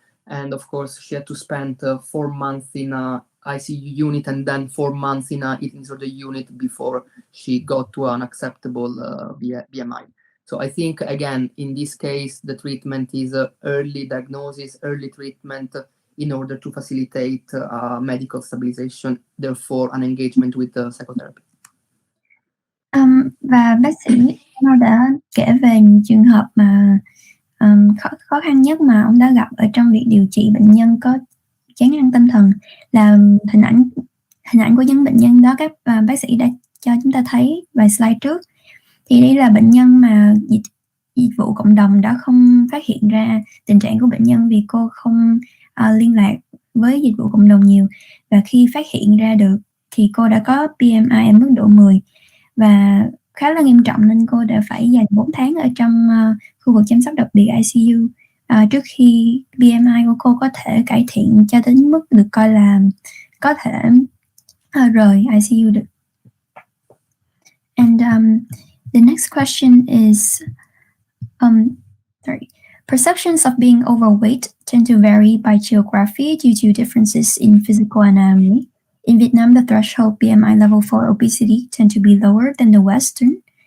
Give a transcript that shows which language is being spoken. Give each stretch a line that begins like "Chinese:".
English: And of course, she had to spend 4 months in a ICU unit and then 4 months in a eating disorder unit before she got to an acceptable BMI. So I think, again, in this case, the treatment is early diagnosis, early treatment in order to facilitate medical stabilization, therefore an engagement with psychotherapy.
Vietnamese: Và bác sĩ nó đã kể về những trường hợp mà khó khăn nhất mà ông đã gặp ở trong việc điều trị bệnh nhân có chán ăn tâm thần, là hình ảnh của những bệnh nhân đó các bác sĩ đã cho chúng ta thấy vài slide trước. Thì đây là bệnh nhân mà dịch vụ cộng đồng đã không phát hiện ra tình trạng của bệnh nhân vì cô không liên lạc với dịch vụ cộng đồng nhiều, và khi phát hiện ra được thì cô đã có BMI ở mức độ 10 và khá là nghiêm trọng, nên cô đã phải dành 4 tháng ở trong khu vực chăm sóc đặc biệt ICU trước khi BMI của cô có thể cải thiện cho đến mức được coi là có thể rời ICU được.
English: And the next question is, perceptions of being overweight tend to vary by geography due to differences in physical anatomy. In Vietnam, the threshold BMI level for obesity tend to be lower than the Western.